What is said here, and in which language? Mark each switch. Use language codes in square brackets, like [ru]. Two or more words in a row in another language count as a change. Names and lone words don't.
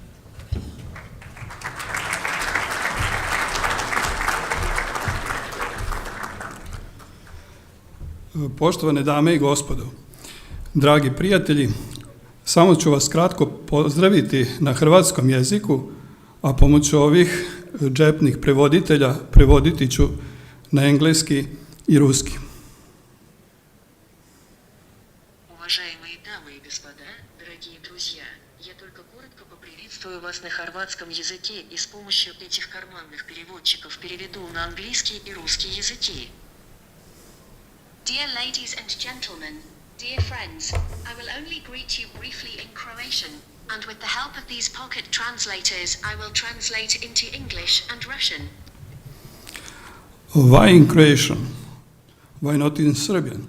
[hr] Poštovane dame i gospodo, dragi prijatelji, samo ću vas kratko pozdraviti na hrvatskom jeziku, a pomoću ovih džepnih prevoditelja prevoditi ću na engleski i ruski. [ru] Уважаемые дамы и господа, дорогие друзья, я только коротко поприветствую вас на хорватском языке и с помощью этих карманных переводчиков переведу на английский и русский языки. [en] Dear ladies and gentlemen, dear friends, I will only greet you briefly in Croatian, and with the help of these pocket translators, I will translate into English and Russian. Why in Croatian? Why not in Serbian?